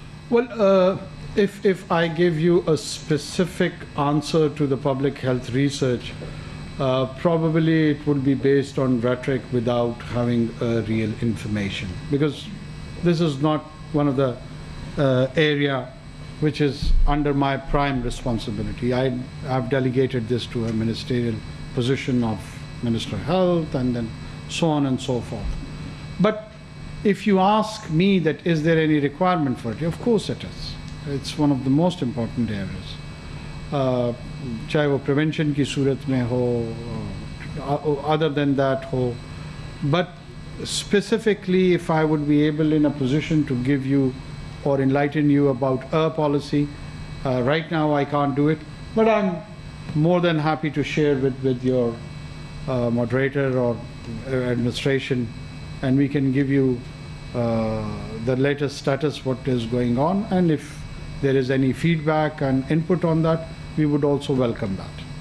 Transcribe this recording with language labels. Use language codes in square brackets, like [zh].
[en] Well, if I give you a specific answer to the public health research, probably it would be based on rhetoric without having real information, because this is not one of the area which is under my prime responsibility. I've delegated this to a ministerial position of Minister of Health and then so on and so forth. But if you ask me that is there any requirement for it, of course it is. It's one of the most important areas. [hi] चाहे वो prevention की सूरत में हो, [en] other than that [hi] हो. [en] But specifically, if I would be able in a position to give you or enlighten you about a policy, right now I can't do it, but I'm more than happy to share with your moderator or administration, and we can give you the latest status, what is going on, and if there is any feedback and input on that, we would also welcome that.